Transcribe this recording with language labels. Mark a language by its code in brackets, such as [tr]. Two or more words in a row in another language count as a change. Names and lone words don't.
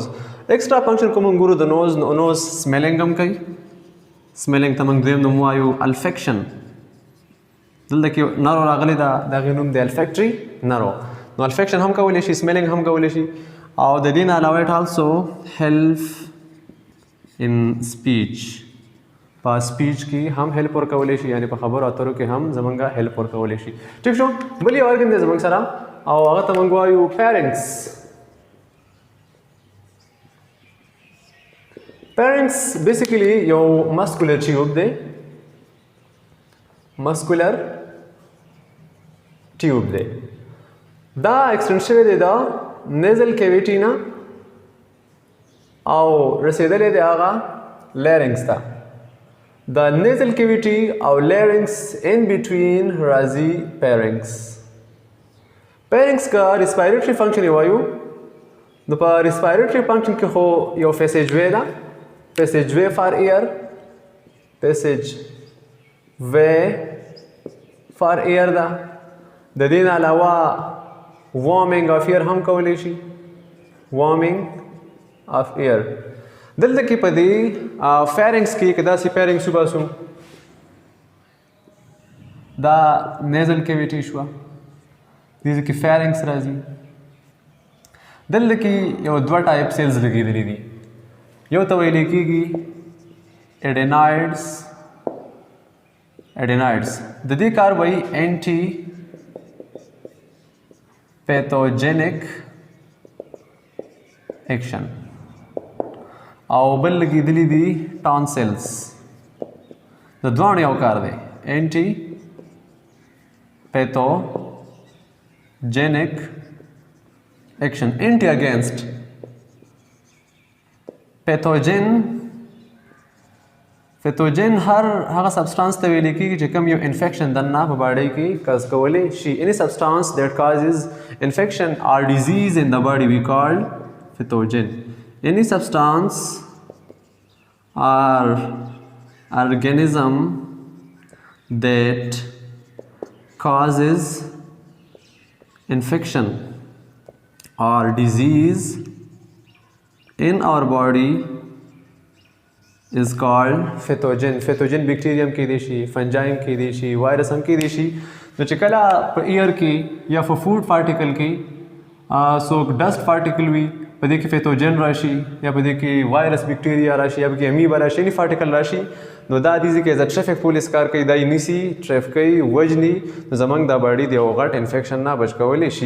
[en] extra function [ps] کوم ګورو د [en] nose smelling [ps] هم کوي. سمیلنګ ته موږ دویم نوم وایو الفیکشن. دلته کې نرو راغلی دا د هغې نوم دی [en] olfactory nerve. [ps] نو الفیکشن هم کولی شي سمیلنګ هم کولی شي او د دې نه علاوه [en] it also help in speech. [ps] په سپیچ کې هم هیلپ ورکولی شي یعنی په خبرو اترو کې هم زمونږ هیلپ ورکولی شي. ټیک شو. بل یو ارګن دی زمونږ سره او هغه ته موږ وایو pharynx. [en] pharynx basically [ps] یو [en] muscular tube [ps] دی. [en] muscular tube دی. [ps] دا ایکسټنډ شوی دی دا [en] nasal cavity [ps] نه او رسیدلې دی هغه لیرنګس ته. [en] the nasal cavity او larynx in between راځي pharynx. [ps] pharynx کا [en] respiratory function [ps] یې وایو. نو په [en] respiratory function [ps] کې خو یو passageway ده، [en] passageway for air، passageway for air [ps] ده. د دې نه علاوه [en] warming of air [ps] هم کولی شي، [en] warming of air. [ps] دلته کې په دې pharynx کې که داسې pharynx وباسو دا [en] nasal cavity [ps] شوه، دې کې pharynx راځي. دلته کې یو دوه ټایپ سیلز لګېدلي دي، یو ته ویل کېږي adenoids. د دې کار وایي [en] anti pathogenic action. [ps] او بل لګېدلي دي tonsils. د دواړو یو کار دی، [en] anti pathogenic action. anti against pathogen [ps] هر هغه سبسټانس ته ویل کېږي چې کوم یو انفیکشن دننه په باډي کې کاز کولی شي. [en] any substance that causes infection or disease in the body we call pathogen. any substance or organism that causes infection or disease in our body is called pathogen. pathogen bacterium [ps] کې دی شي، فنجایم کې دی شي، وایرس هم کې دی شي. نو چې کله په ایر کې یا په [en] food particle [ps] کې څوک [en] dust particle [ps] وي، په دې کې پیتوجن راشي یا په دې کې وایرس بکټیریا راشي یا په کې امیبا راشي، نی پارټیکل راشي، نو دا دې کې [en] as traffic police [ps] کار کوي، دا یې نیسي، ټریفکوي، وجني، نو زموږ دا باډي د یو غټ انفیکشن نه بچ کولی شي.